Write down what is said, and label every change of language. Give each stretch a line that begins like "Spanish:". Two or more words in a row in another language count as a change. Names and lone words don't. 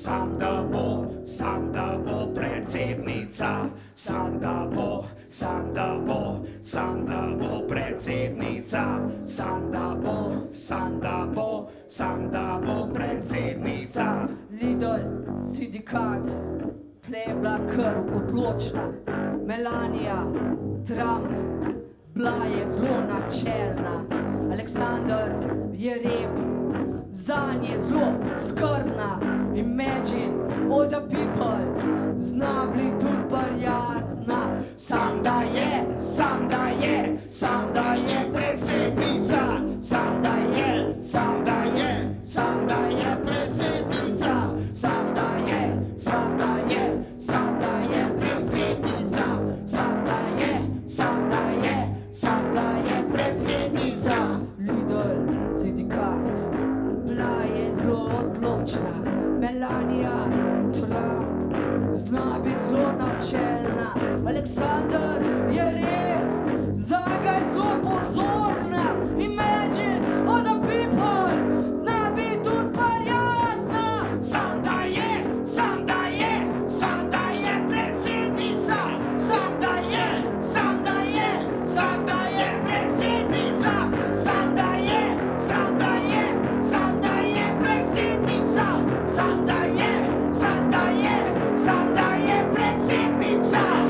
Slovenian: predsednica, sam da bo predsednica, sam da bo predsednica. Lidl, sindikat, tle je bila kar odločna. Melania, Trump, bila je zelo načelna. Aleksandar je rep, zanj je zelo skrbna.
English: Imagine all the people,
Slovenian: zna bili tudi prijazna. Sam da je predsednica, sam da je predsednica, sam da je predsednica, sam da je predsednica. Lidl, sindikat, bila je zelo odločna. Melania, Trump, zna biti zelo načelna. Aleksandar je rep, zanj je zelo pozorna.
English: Imagine all the people,
Slovenian: zna biti tudi prijazna. Sam da je predsednica, sam da je predsednica, sam da je predsednica, sam da je predsednica.